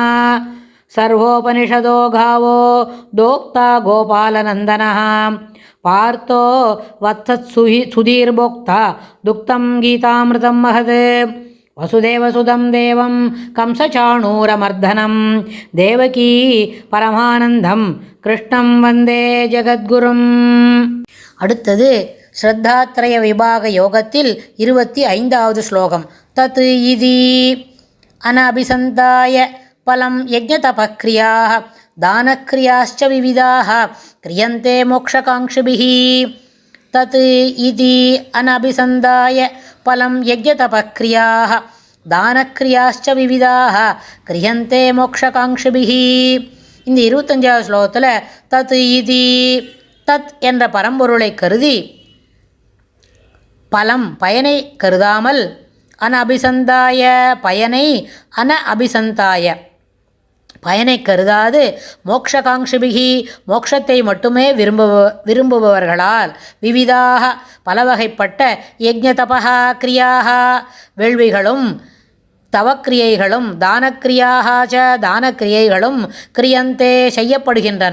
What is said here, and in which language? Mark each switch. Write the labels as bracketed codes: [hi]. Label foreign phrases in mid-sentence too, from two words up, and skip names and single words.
[sa] सर्वोपनिषदो गावो दोक्ता गोपालनन्दनः पार्थो वत्सत्सुधीर्भोक्ता दुक्तं गीतामृतं महत्। वसुदेवसुतं देवं कंसचाणूरमर्दनं देवकी परमानन्दं कृष्णं वन्दे जगद्गुरुम्. [ta] அடுத்தது ஸ்ரத்தாத்ரய விபாக யோகத்தில் 25வது ஸ்லோகம். [sa] तत् इति अनभिसन्धाय फलं यज्ञतपक्रियाः दानक्रियाश्च विविधाः क्रियन्ते मोक्षकाङ्क्षिभिः. तत् इति अनभिसन्धाय फलं यज्ञतपक्रियाः दानक्रियाश्च विविधाः क्रियन्ते मोक्षकाङ्क्षिभिः. [ta] இந்த 25வது ஸ்லோகத்தில் [sa] तत् इति [ta] தத் என்ற பரம்பொருளை கருதி பலம் பயனை கருதாமல் அனபிசந்தாய பயனை அபிசந்தாய பயனை கருதாது மோக்ஷகாங்ஷிபிகி மோட்சத்தை மட்டுமே விரும்புபவர்களால் விவிதாக பலவகைப்பட்ட [sa] यज्ञतप क्रियाः [ta] வேள்விகளும் தவக்கிரியைகளும் தானக்கிரியாக தானக்கிரியைகளும் கிரியந்தே செய்யப்படுகின்றன.